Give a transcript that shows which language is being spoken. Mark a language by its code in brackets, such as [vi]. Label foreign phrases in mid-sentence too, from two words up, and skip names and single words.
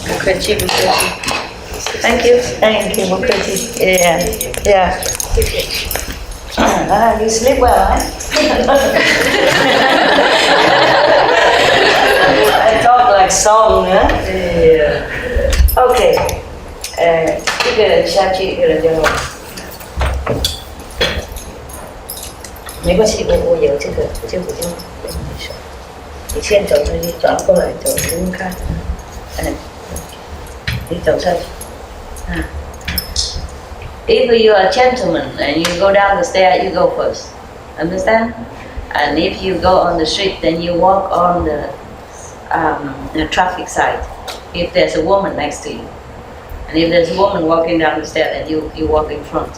[en] Thank you. Yeah. You sleep well, huh? I talk like song, huh? Yeah. [zh] Okay. [vi] Cái là cha chị là cho [zh] 没关系，我有这个，就不用你先走，你转过来走，不用看。你走上去。 [en] If you are a gentleman and you go down the stair, you go first. Understand? And if you go on the street, then you walk on the traffic side. If there's a woman next to you. And if there's a woman walking down the stair, then you walk in front.